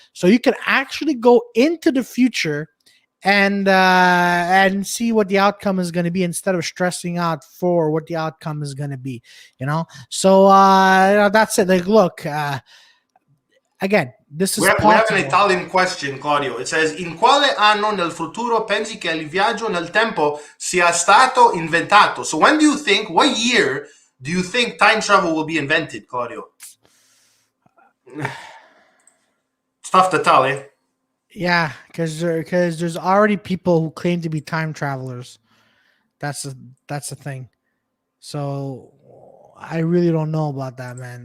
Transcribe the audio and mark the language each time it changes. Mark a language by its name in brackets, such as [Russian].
[English] So you can actually go into the future and see what the outcome is going to be instead of stressing out for what the outcome is going to be, so that's it. Like, look, again, this is We have an possible. Italian question, Claudio. It says, [Italian] in quale anno nel futuro pensi che il viaggio nel tempo sia stato inventato? [English] So when do you think, what year do you think time travel will be invented, Claudio? It's tough to tell, eh? Yeah, because there's already people who claim to be time travelers. That's the thing. So I really don't know about that, man.